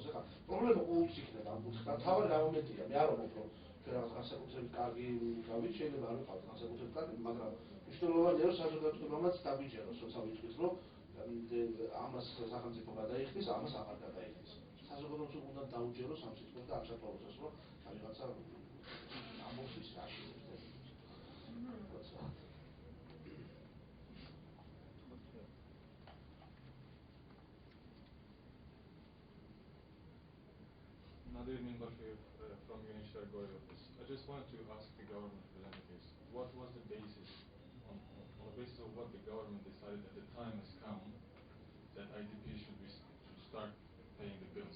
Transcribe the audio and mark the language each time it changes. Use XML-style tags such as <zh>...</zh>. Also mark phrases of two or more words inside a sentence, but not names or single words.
<ka>ეხლა პრობლემა ყოველთვის იქნება ამ კუთხით. თავი რა მომენტია, მე არ ვამბობ, რომ ჩვენ რაღაც განსაკუთრებით კარგი გავით, შეიძლება არ ვიყავთ განსაკუთრებით კარგი, მაგრამ მნიშვნელოვანია რომ საზოგადოებამაც დაგვიჯეროს, როცა ვიტყვით, რომ ამას სახელმწიფო გადაიხდის, ამას აღარ გადაიხდის. საზოგადოებას უნდა დაუჯეროს ამ სიტყვას და ამ საკვალოსაც, რომ რაღაცა ამბობს ის რა შეიძლება.</ka> <en>Nadir Minbashev from UNHCR Goy office. I just wanted to ask the government representatives, what was the basis, on the basis of what the government decided at the time has come that IDPs should start paying the bills?</en>